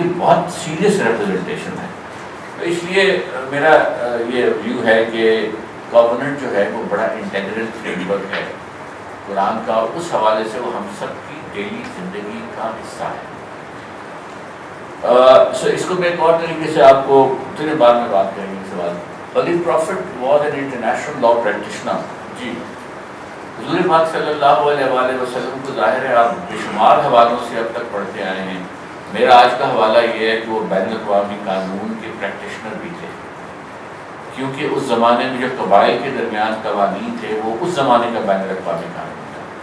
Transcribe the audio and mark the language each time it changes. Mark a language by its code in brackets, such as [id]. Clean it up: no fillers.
[ur] یہ بہت serious representation ہے. تو اس لیے میرا یہ ویو ہے کہ کووننٹ جو ہے وہ بڑا انٹیگرل فریم ورک ہے قرآن کا، اور اس حوالے سے وہ ہم سب کی ڈیلی زندگی کا حصہ ہے. سو اس کو میں ایک اور طریقے سے آپ کو تھوڑی بعد میں بات کریں گے. [en] سوال Holy Prophet was an international law practitioner. [ur] جی حضور پاک صلی اللہ علیہ وآلہ وسلم کو ظاہر ہے آپ بے شمار حوالوں سے اب تک پڑھتے آئے ہیں. میرا آج کا حوالہ یہ ہے کہ وہ بین الاقوامی قانون کے پریکٹیشنر بھی تھے، کیونکہ اس زمانے میں جو قبائل کے درمیان قوانین تھے وہ اس زمانے کا بین الاقوامی قانون تھا.